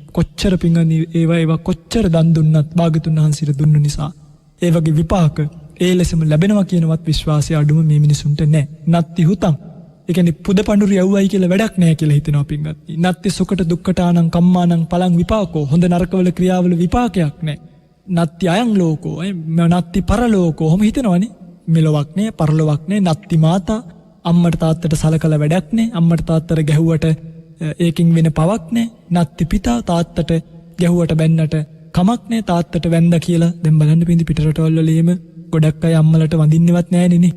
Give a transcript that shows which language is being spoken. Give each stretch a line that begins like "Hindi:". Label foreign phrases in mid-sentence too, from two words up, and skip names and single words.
Sinhala: කොච්චර පිංගුනි ඒවා කොච්චර දන් දුන්නත් භාගතුන් වහන්සේට දුන්න නිසා ඒ වගේ විපාක ඒ ලෙසම ලැබෙනවා කියනවත් විශ්වාසය අඩුම මේ මිනිසුන්ට නැහැ.
Pali: නත්ති හුතං.
Sinhala: ඒ කියන්නේ පුද පඬුරු යවුවයි කියලා වැඩක් නැහැ කියලා හිතනවා පින්වත්නි.
Pali: නත්ති සුකට දුක්කටානං කම්මානං පලං විපාකෝ.
Sinhala: හොඳ නරකවල ක්‍රියාවල විපාකයක් නැහැ.
Pali: නත්ති අයං ලෝකෝ. නත්ති පරලෝකෝ.
Sinhala: ඔහොම හිතනවනේ. මෙලොවක් නැහැ, පරලොවක් නැහැ.
Pali: නත්ති මාතා.
Sinhala: අම්මට තාත්තට සලකලා වැඩක් නැහැ. අම්මට තාත්තට ගැහුවට ඒකින් වෙන පවක් නැහැ.
Pali: නත්ති පිතා
Sinhala: තාත්තට ගැහුවට බැන්නට කමක් නෑ තාත්තට වැන්දා කියලා. දැන් බලන්න පින්දි පිටරටවල් වල එහෙම ගොඩක් අය අම්මලට වඳින්නවත් නෑනේ නේ.